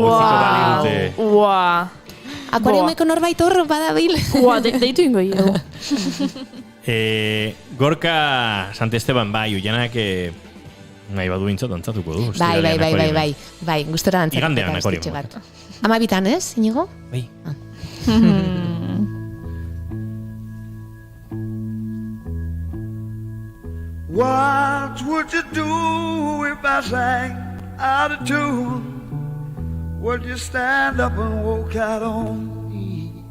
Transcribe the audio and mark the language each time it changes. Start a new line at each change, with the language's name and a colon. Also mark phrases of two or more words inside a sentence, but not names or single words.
Basque: Akuariumeko norbait hor badabil. Deitu ingo dugu. Gorka Santesteban, Oianak nahi badu bintzat dantzatuko du. Bai, gustora dantzatuko. Igandean akuarium bat. 12, ez, Inigo? Bai.
English: What would you do if I sang out of tune? Would you stand up and walk out on me?